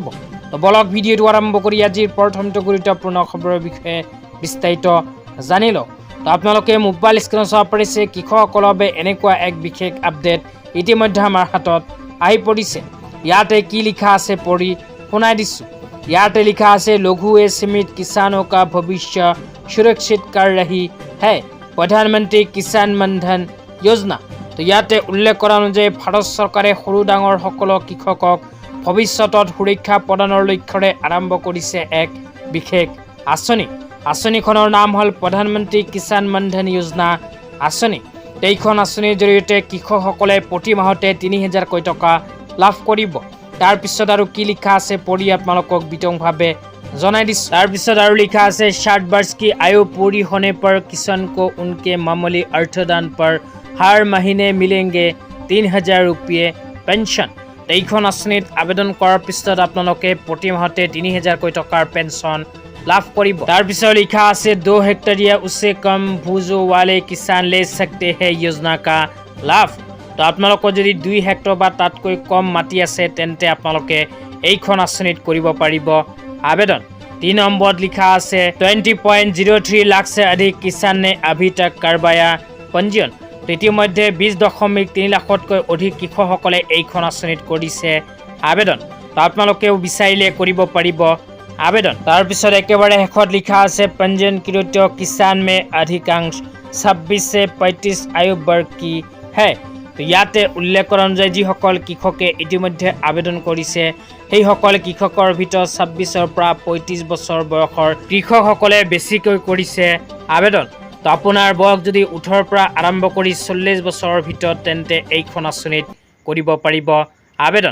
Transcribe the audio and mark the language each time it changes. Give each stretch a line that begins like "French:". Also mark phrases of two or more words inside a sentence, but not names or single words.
Assamese: তো বলক ভিডিঅ'টো আৰম্ভ কৰি আজিৰ প্ৰথমটো গুৰুত্বপূৰ্ণ খবৰৰ বিষয়ে বিস্তাৰিত জানি লওক। তো আপোনালোকে মোবাইল স্ক্ৰীনত চাব পাৰিছে কৃষকসকলৰ বাবে এনেকুৱা এক বিশেষ আপডেট ইতিমধ্যে আমাৰ হাতত আহি পৰিছে। ইয়াতে কি লিখা আছে পঢ়ি শুনাই দিছোঁ। ইয়াতে লিখা আছে লঘু
Hindi: ए सीमित किसानों का भविष्य सुरक्षित कर रही है प्रधानमंत्री किसान मानधन योजना।
Assamese: तो ইয়াতে উল্লেখ কৰা অনুযায়ী ভাৰত চৰকাৰে সৰু ডাঙৰ সকলো কৃষকক ভৱিষ্যতত সুৰক্ষা প্ৰদানৰ লক্ষ্যৰে আৰম্ভ কৰিছে এক বিশেষ আঁচনি। আঁচনিখনৰ নাম হ'ল প্ৰধানমন্ত্ৰী কিষাণ মানধন যোজনা আঁচনি। এইখন আঁচনিৰ জৰিয়তে কৃষকসকলে প্ৰতি মাহতে ৩,০০০কৈ টকা লাভ কৰিব। তাৰপিছত আৰু কি লিখা আছে পঢ়ি আপোনালোকক বিতংভাৱে জনাই দিছোঁ। তাৰপিছত আৰু লিখা আছে
Hindi: 60 वर्ष की आयु पूरी होने पर किसान को उनके मामूली अर्थदान पर हर महीने मिलेंगे 3,000 रुपये पेंशन।
Assamese: এইখন আঁচনিত আবেদন কৰাৰ পিছত আপোনালোকে প্ৰতি মাহতে 3,000কৈ টকাৰ পেঞ্চন লাভ কৰিব। তাৰপিছত লিখা আছে
Hindi: 2 हेक्टेरिया उससे कम भूजों वाले किसान ले सकते हैं योजना का लाभ।
Assamese: তো আপোনালোকৰ যদি 2 হেক্টৰ বা তাতকৈ কম মাটি আছে তেন্তে আপোনালোকে এইখন আঁচনিত কৰিব পাৰিব আবেদন। 3 নম্বৰত লিখা আছে
Hindi: 20.03 लाख से अधिक किसान ने अभी तक करवाया पंजीयन।
Assamese: তো ইতিমধ্যে 20.3 লাখতকৈ অধিক কৃষকসকলে এইখন আঁচনিত কৰিছে আবেদন। তো আপোনালোকেও বিচাৰিলে কৰিব পাৰিব আবেদন। তাৰপিছত একেবাৰে শেষত লিখা আছে
Hindi: पंजीयनकृत किसान में अधिकांश 26 से 35 आयु वर्ग की है।
Assamese: তো ইয়াতে উল্লেখ কৰা অনুযায়ী যিসকল কৃষকে ইতিমধ্যে আবেদন কৰিছে সেইসকল কৃষকৰ ভিতৰত 26ৰ পৰা 35 বছৰ বয়সৰ কৃষকসকলে বেছিকৈ কৰিছে আবেদন। তো আপোনাৰ বয়স যদি 18ৰ পৰা আৰম্ভ কৰি 40 বছৰৰ ভিতৰত তেন্তে এইখন আঁচনিত কৰিব পাৰিব আবেদন।